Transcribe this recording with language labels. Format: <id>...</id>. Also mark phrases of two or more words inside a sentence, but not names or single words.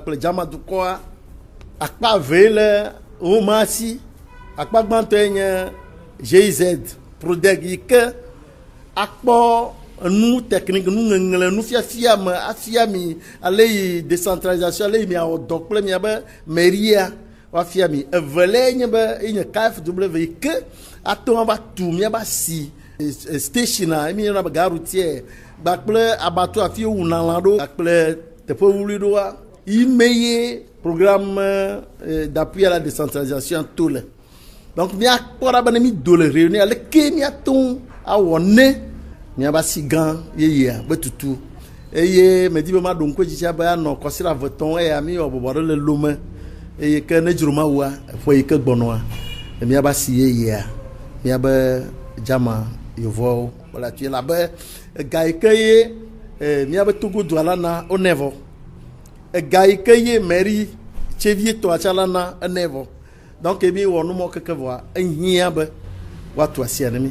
<ee>kple dzamadukɔa akpa ve le woma si akpa gbãtɔe nye GIZ Prodeg yi ke akpɔ nu technique nu ŋeŋlẽ nu fiafia me afia mi ale yi décentralisation ale yi miawɔ dɔ kple miabe mairia wafia mi evele nye be enye KFW yi ke atɔ va tu miaba si stationa mi yɔna be garoutier gbakple abato afi wuna lã ɖo kple teƒe wuli ɖoa yi me ye</ee> <fr>programme d'appui à la</fr> <ee>décentralisation to le donc miakpɔ ɖa be ne mi do le réunion ale ke miato awɔ ne miaba si gã yeyea be tutu eye medi be ma ɖo ŋkue dzitsia be anɔ kɔsira vetɔn eya mi wɔ bɔbɔ ɖe le lome eye ke ne dzro ma wua ƒe yi ke gbɔnɔa miaba si yeyea miabe dzama yevuawo wala tu elabe ega yi ke ye miabe togodoa la na onevɔ ega yi ke ye mairie Tchevie tɔa tsa la na enevɔ donc mi wɔ numɔ keke vɔa ehiã be woatu asia ne mi.</ee>